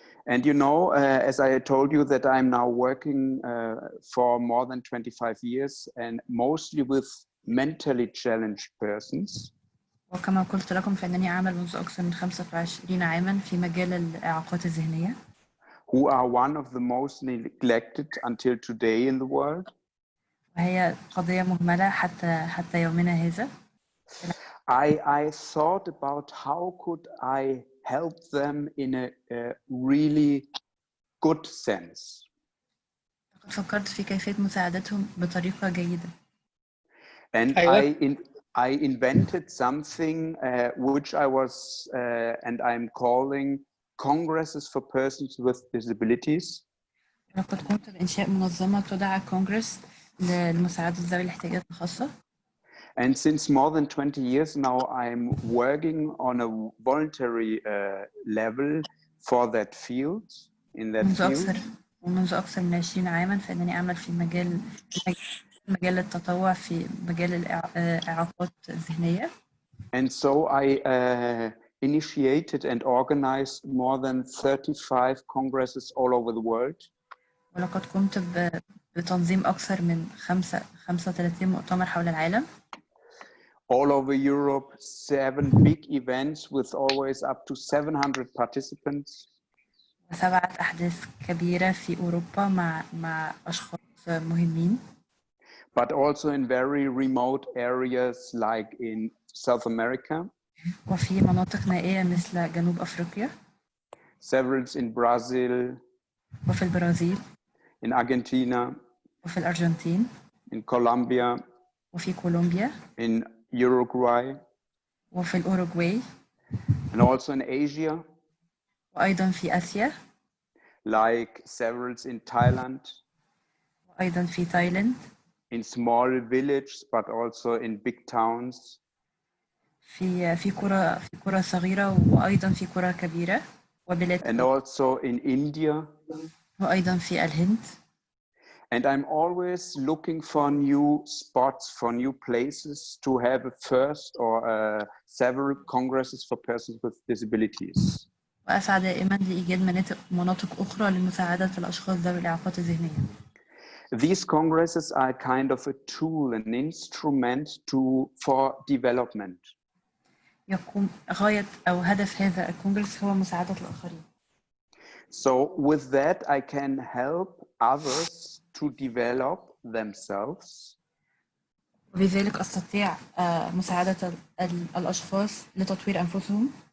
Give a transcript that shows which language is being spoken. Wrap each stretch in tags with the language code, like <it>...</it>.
<en>And you know, as I told you, that I'm now working for more than 25 years and mostly with mentally challenged persons.</en> <ar>وكما قلت لكم فإنني أعمل منذ أكثر من 25 عاما في مجال الإعاقات الذهنية.</ar> <en>Who are one of the most neglected until today in the world.</en> <ar>وهي قضية مهملة حتى يومنا هذا.</ar> <en>I thought about how could I help them in a really good sense.</en> <ar>فكرت في كيفية مساعدتهم بطريقة جيدة.</ar> <en>And I invented something which I was and I'm calling Congresses for Persons with Disabilities.</en> <ar>لقد قمت بإنشاء منظمة تدعى كونغرس لمساعدة ذوي الاحتياجات الخاصة.</ar> <en>And since more than 20 years now, I'm working on a voluntary level for that field, in that field.</en> <ar>ومنذ أكثر من 20 عاما فإنني أعمل في مجال التطوع في مجال الإعاقات الذهنية.</ar> <en>And so I initiated and organized more than 35 congresses all over the world.</en> <ar>ولقد قمت بتنظيم أكثر من 35 مؤتمر حول العالم.</ar> <en>All over Europe, 7 big events with always up to 700 participants.</en> <ar>7 أحداث كبيرة في أوروبا مع أشخاص مهمين.</ar> <en>But also in very remote areas like in South America.</en> <ar>وفي مناطق نائية مثل جنوب أفريقيا.</ar> <en>Several in Brazil.</en> <ar>وفي البرازيل.</ar> <en>In Argentina.</en> <ar>وفي الأرجنتين.</ar> <en>In Colombia.</en> <ar>وفي كولومبيا.</ar> <en>In Uruguay.</en> <ar>وفي الأوروغواي.</ar> <en>And also in Asia.</en> <ar>وأيضا في آسيا.</ar> <en>Like several in Thailand.</en> <ar>وأيضا في تايلاند.</ar> <en>In small villages, but also in big towns.</en> <ar>في قرى صغيرة وأيضا في قرى كبيرة وبلاد.</ar> <en>And also in India.</en> <ar>وأيضا في الهند.</ar> <en>And I'm always looking for new spots, for new places to have a first or several congresses for persons with disabilities.</en> <ar>وأسعى دائما لإيجاد مناطق أخرى لمساعدة الأشخاص ذوي الإعاقات الذهنية.</ar> <en>These congresses are kind of a tool, an instrument for development.</en> <ar>يقوم غاية أو هدف هذا الكونغرس هو مساعدة الآخرين.</ar> <en>So with that, I can help others to develop themselves.</en> <ar>وبذلك أستطيع مساعدة الأشخاص لتطوير أنفسهم.</ar>